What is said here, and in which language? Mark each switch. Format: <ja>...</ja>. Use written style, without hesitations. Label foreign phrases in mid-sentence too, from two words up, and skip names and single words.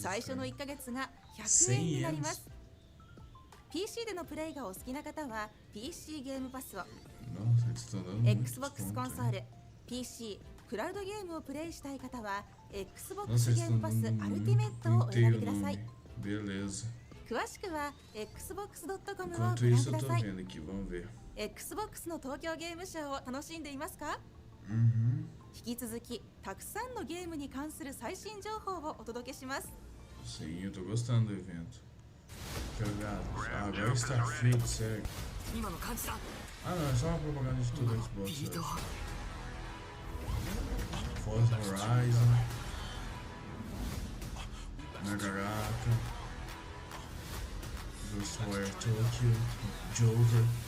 <ja>最初の1ヶ月が100円になります。PC でのプレイがお好きな方は PC ゲームパスを、Xbox コンソール、PC、クラウドゲームをプレイしたい方は Xbox ゲームパスアルティメットをお選びください。詳しくは xbox.com をご覧ください。Xbox の東京ゲームショウを楽しんでいますか？引き続きたくさんのゲームに関する最新情報をお届けします。</ja> <pt>Sim, eu tô gostando do evento. Ah, agora está feito, sério. Ah, não, é só uma propaganda de tudo Xbox. Forza Horizon, Nagaraka, Ghostwire Tokyo, Joker.</pt>